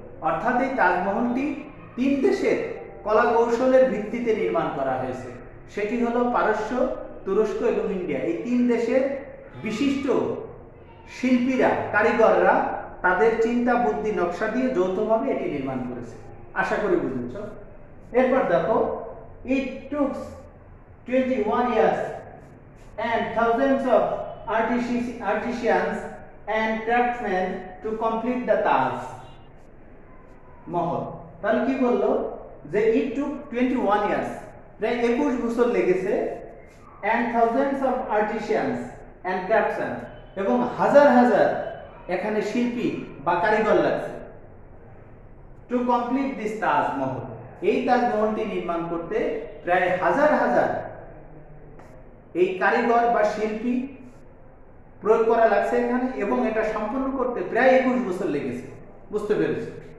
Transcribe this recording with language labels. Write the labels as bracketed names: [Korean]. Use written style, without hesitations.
[Bangla] অর্থাৎ এই তাজমহলটি 3 দেশের কলা কৌশলের ভিত্তিতে নির্মাণ করা হয়েছে। সেটি হলো পারস্য, তুরস্ক এবং ইন্ডিয়া। এই 3 দেশের বিশিষ্ট শিল্পীরা, কারিগররা তাদের চিন্তা বুদ্ধি নকশা দিয়ে যৌথভাবে এটি নির্মাণ করেছে। আশা করি বুঝেছ। এরপর দেখো, [English] it took 21 years and thousands of artisans and craftsmen to complete the Taj Mahal. [Bangla] তাহলে কি বললো যে [English] it took 21 years, [Bangla] প্রায় 21 বছর লেগেছে, [English] and thousands of artisans and craftsmen, [Bangla] এবং হাজার হাজার এখানে শিল্পী বা কারিগর লাগছে, [English] to complete this [Bangla] তাজমহল, এই তাজমহলটি নির্মাণ করতে প্রায় হাজার হাজার এই কারিগর বা শিল্পী প্রয়োগ করা লাগছে এখানে, এবং এটা সম্পন্ন করতে প্রায় 21 বছর লেগেছে। বুঝতে পেরেছি?